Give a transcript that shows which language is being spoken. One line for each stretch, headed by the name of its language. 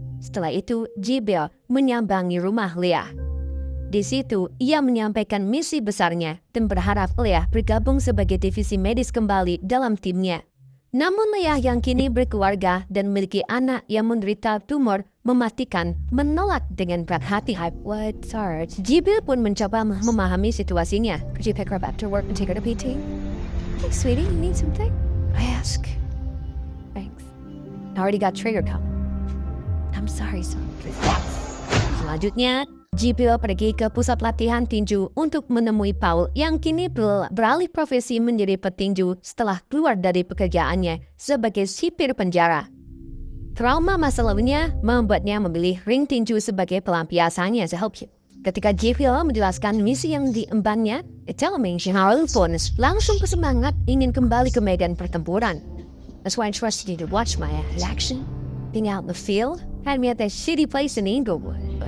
Indonesian: Setelah itu, Jibril menyambangi rumah Leah. Di situ, ia menyampaikan misi besarnya dan berharap Leah bergabung sebagai divisi medis kembali dalam timnya. Namun Leah yang kini berkeluarga dan memiliki anak yang menderita tumor mematikan menolak dengan berat hati.
English: What Sarge?
Indonesian: Jibril pun mencoba memahami situasinya.
English: Could you pick her up after work and take her to PT? Hey sweetie, you need something? I ask. Thanks. I already got trigger call. I'm sorry, son.
Indonesian: Selanjutnya, Jibril pergi ke pusat latihan tinju untuk menemui Paul yang kini beralih profesi menjadi petinju setelah keluar dari pekerjaannya sebagai sipir penjara. Trauma masa lalunya membuatnya memilih ring tinju sebagai pelampiasannya. Ketika Jibril menjelaskan misi yang diembannya, Paul pun langsung bersemangat ingin kembali ke medan pertempuran.
English: That's why I trusted you to watch my action. Being out in the field had me at that shitty place in Inglewood.